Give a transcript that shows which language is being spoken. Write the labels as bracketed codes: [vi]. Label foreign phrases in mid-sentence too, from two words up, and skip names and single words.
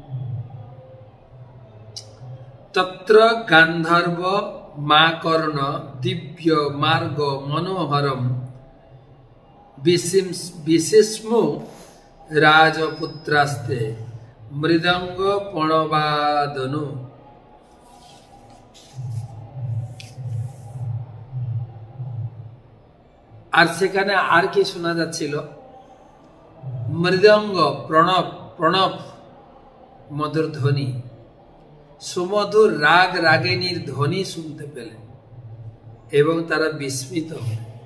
[sa] तत्र गांधर्व माकर्ण दिव्य मार्ग मनोहरम विशेष्मो राजपुत्रास्ते मृदंग पणबादनु। [bn] আর সেখানে আর কি শোনা যাচ্ছিল? মৃদঙ্গ প্রণব প্রণব মধুর ধ্বনি, সুমধুর রাগ রাগিনীর ধ্বনি শুনতে পেলেন এবং তারা বিস্মিত হলেন।